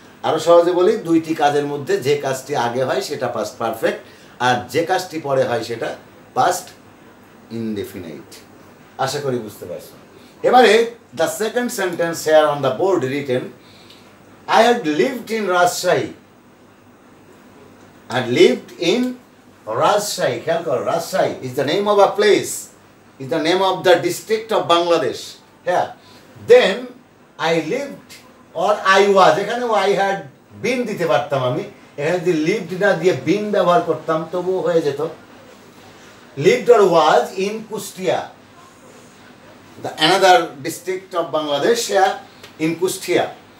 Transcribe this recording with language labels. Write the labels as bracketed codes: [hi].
[bn] আরও সহজে বলি, দুইটি কাজের মধ্যে যে কাজটি আগে হয় সেটা পাস্ট পারফেক্ট, আর যে কাজটি পরে হয় সেটা পাস্ট ইনডেফিনাইট। আশা করি বুঝতে পারছো। এবারে [en] The second sentence here on the board written, I had lived in Rajshahi. I had lived in Rajshahi. [bn] খেয়াল করো, [en] Rajshahi is the name of a place, is the name of the district of Bangladesh. Yeah. Then I lived or I was, [bn] এখানে I had been দিতে পারতাম আমি, এখানে যদি lived না দিয়ে been ব্যবহার করতাম তবুও হয়ে যেত। [en] Lived or was in Kustia, the another district of Bangladesh, yeah, in Kustia.